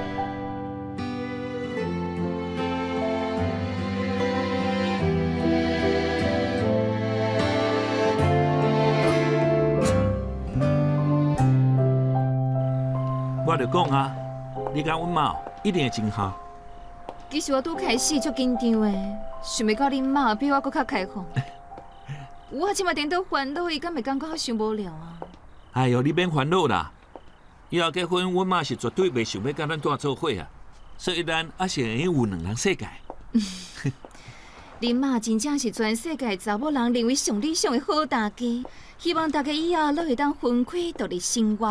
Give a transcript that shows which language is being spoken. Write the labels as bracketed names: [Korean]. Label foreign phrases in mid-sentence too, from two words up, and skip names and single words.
[Min Nan Chinese] 我就讲啊，你甲阮妈一定会真好。其实我拄开始足紧张的，想袂到恁妈比我搁较开放。我即马颠倒烦恼，伊敢会感觉我伤无聊啊？哎呦，你免烦恼啦！以后结婚，阮妈是绝对袂想要甲咱带做伙啊。所以咱还是会有两人世界。恁妈真正是全世界查某人认为上理想的好大家，希望大家以后都会当分开独立生活。